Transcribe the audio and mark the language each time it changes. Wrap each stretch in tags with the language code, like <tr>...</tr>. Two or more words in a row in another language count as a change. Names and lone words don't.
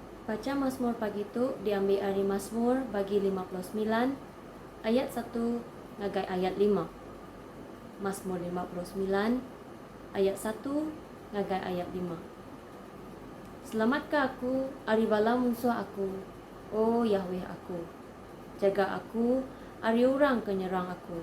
<ms>Baca Mazmur pagi itu diambil dari Mazmur bagi 59 ayat 1</ms> <iba>ngagai ayat 5. Mazmur 59 ayat 1 ngagai ayat 5. Selamatkah aku ari bala musuh aku, oh Yahweh aku. Jaga aku ari urang kenyerang aku.</iba>